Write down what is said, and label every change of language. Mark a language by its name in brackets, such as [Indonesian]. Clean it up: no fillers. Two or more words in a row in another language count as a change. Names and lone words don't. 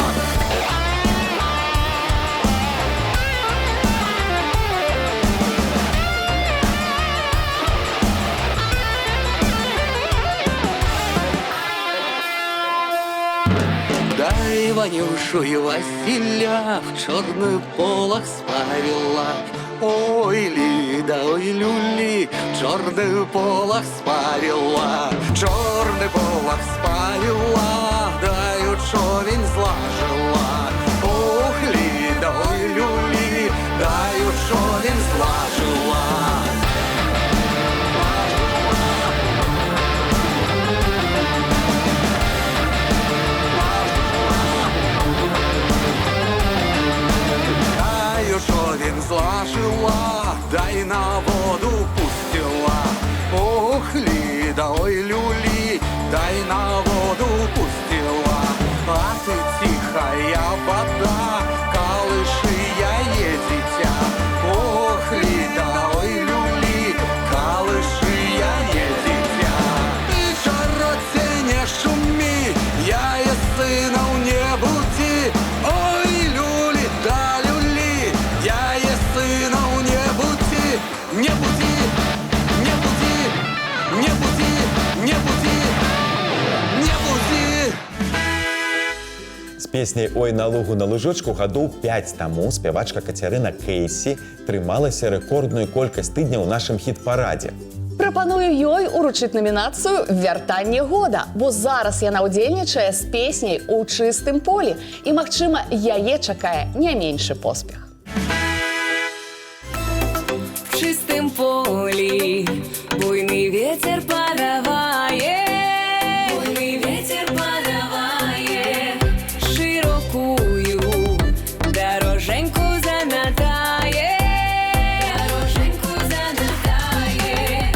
[Russian] Дай Ванюшу и Василя в черный полог спавила. Ой, Лида, ой, люли, черный полог спавила. Черный полог спавила, даю човень зложила. Ох, Лида, ой, люли, даю човень зложила. Човен зложила, дай на воду пустила. Ох, Лида, ой, люли, дай на воду пустила. А ты тихая вода, колыши я дитя. Ох, Лида, ой, люли, колыши я дитя. Ты широте не шуми, я и сына не буди. Ой, люли, да люли, я и сына не буди. Не буди, не буди, не буди, не буди, не буди. [Belarusian] З песняй «Ой, на лугу на лужочку» гадоў 5 таму спявачка Кацярына Кейсі трымалася рэкордную колькасць тыдняў у нашым хіт-парадзе. Прапаную ёй уручыць намінацыю «Вяртанне года», бо зараз яна ўдзельнічае з песняй «У чыстым полі», і, магчыма, яе чакае не меншы поспех. [Russian] В чистом поле буйный ветер подавает, буйный ветер подавает, широкую дороженьку заметает, дороженьку заметает.